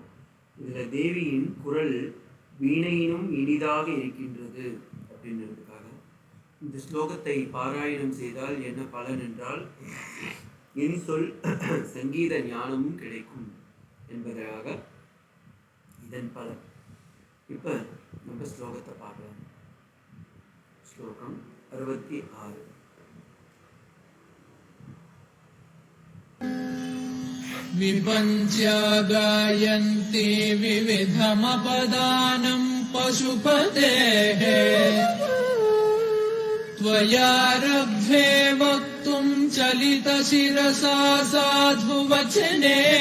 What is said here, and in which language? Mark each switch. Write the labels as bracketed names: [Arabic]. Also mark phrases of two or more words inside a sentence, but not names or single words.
[Tamil] இதில் தேவியின் குரல் வீணையினும் இனிதாக இருக்கின்றது அப்படின்றதுக்காக இந்த ஸ்லோகத்தை பாராயணம் செய்தால் என்ன பலன் என்றால் என் சொல் சங்கீத ஞானமும் கிடைக்கும் என்பதாக இதன் பலன். இப்போ நம்ம ஸ்லோகத்தை பார்க்கலாம். ஸ்லோகம் 66. [Sanskrit] विपञ्च्या गायन्ति विविधमपदानं पशुपतेः त्वयारब्धे वक्तुं चलितशिरसा साधुवचने